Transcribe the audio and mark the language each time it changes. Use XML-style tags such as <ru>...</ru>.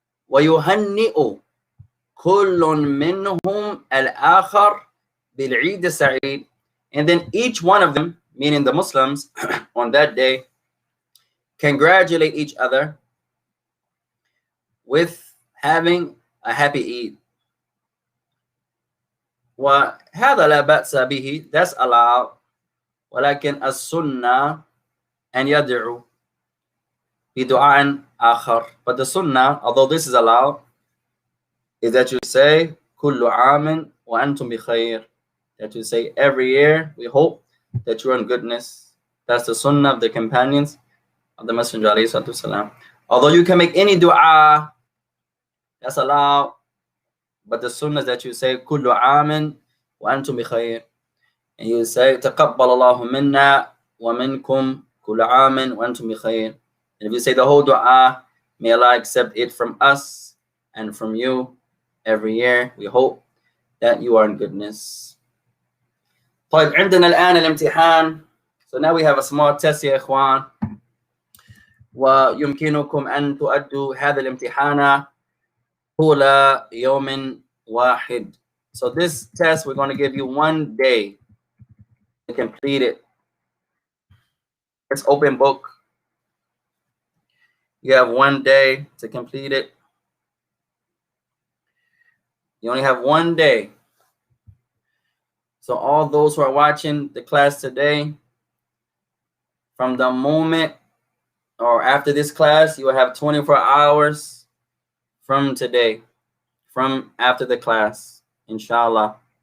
<ar>وَيُهَنِّئُ كُلٌّ مِّنْهُمْ الْآخَرَ بالعيد السعيد.</ar> <en>And then each one of them, meaning the Muslims, on that day, congratulate each other with having a happy Eid.</en> <ar>وهذا لا بأس به, that's allowed. ولكن السنة أن يدعو بدعاء آخر.</ar> <en>But the sunnah, although this is allowed, is that you say كل عام وأنتم بخير. That you say every year, we hope that you're in goodness. That's the sunnah of the companions of the Messenger alayhi salatu wasalam. Although you can make any dua, that's allowed, but the sunnah is that you say كل عام وأنتم بخير.</en> <ar>And you say تقبل الله منا ومنكم كل عام وأنتم بخير.</ar> <en>And if you say the whole dua, may Allah accept it from us and from you every year. We hope that you are in goodness.</en> <ar>طيب عندنا الآن الامتحان.</ar> <en>So now we have a small test يا إخوان.</en> <ar>ويمكنكم أن تؤدوا هذا الامتحان طول يوم واحد.</ar> <en>So this test, we're going to give you 1 day to complete it. It's open book. You have 1 day to complete it. You only have 1 day. So all those who are watching the class today, from the moment or after this class, you will have 24 hours from today, from after the class, inshallah.</en>